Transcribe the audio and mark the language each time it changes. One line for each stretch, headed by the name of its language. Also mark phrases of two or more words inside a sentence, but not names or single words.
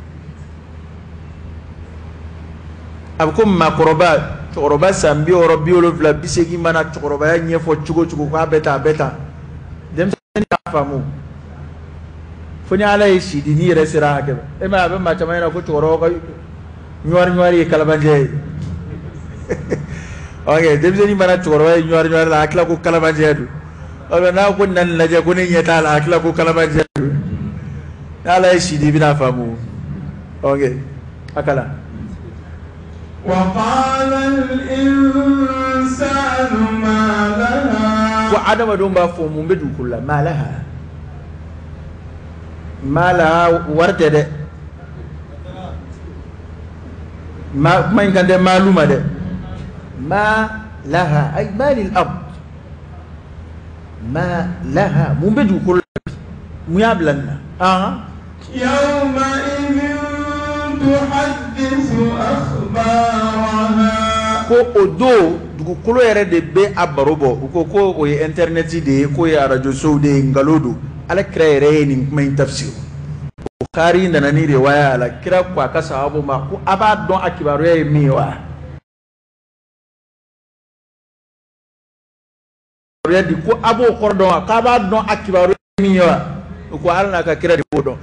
Bambara: a bɛ ko maakɔrɔba cɛkɔrɔba san 60 70 80 mana cɛkɔrɔbaya ɲɛfɔ cogo cogo k'a bɛ tan a bɛ tan denmisɛnnin t'a faamu fo ni ala ye si di n'i yɛrɛ sera hakɛ ma e ma a bɛ maa caman ɲɛna ko cɛkɔrɔba ka ɲuwari ye kalabanjɛ ye ok denmisɛnnin mana cɛkɔrɔba ye ɲuwari la a tila ko kalabanjɛ don n'a ko na nin lajɛ ko ne ɲɛ t'a la a tila ko kalabanjɛ don n'ala ye si di i bɛna faamu ok a kalan
Arabic: وقال الإنسان ما لها
Bambara: ko adamadenw b'a fɔ mun bɛ dugukolo la
Arabic: ما لها
Bambara: wari tɛ dɛ kuma in kan tɛ maalu ma dɛ
Arabic: ما لها أي ما للأرض ما لها
Bambara: mun bɛ dugukolo la mun y'a bila nin na
Arabic: يومئذ تحدث أخبارها
Bambara: ko o don dugukolo yɛrɛ de bɛ a baro bɔ u ko ko o ye internet de ye k'o ye arajo sow de ye nkalon don ala kira yɛrɛ ye nin kuma in tafsiri Bukhari nana ni riwaya la kira ko a ka sahabu ma ko a b'a dɔn a kibaruya ye min ye wa ko a b'o kɔrɔ dɔn wa k'a b'a dɔn a kibaruya ye min ye wa ko ala n'a ka kira de b'o dɔn